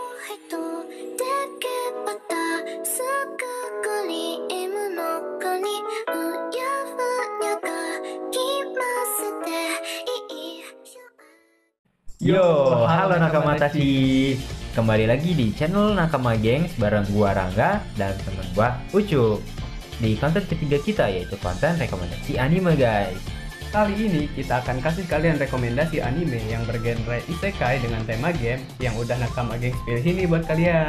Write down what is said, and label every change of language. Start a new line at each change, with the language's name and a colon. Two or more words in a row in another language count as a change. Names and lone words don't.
Indonesian: 人でけばたすくクリームの中にふやふやがきますでいい Yo, halo
Japanese: 仲間たち.
Indonesian: Kembali lagi di channel Nakama Gengs bareng gua Rangga dan teman gua Ucu. Di konten ketiga kita yaitu konten rekomendasi anime, guys. Kali ini kita akan kasih kalian rekomendasi anime yang bergenre isekai dengan tema game yang udah Nakama Gengs pilih ini buat kalian.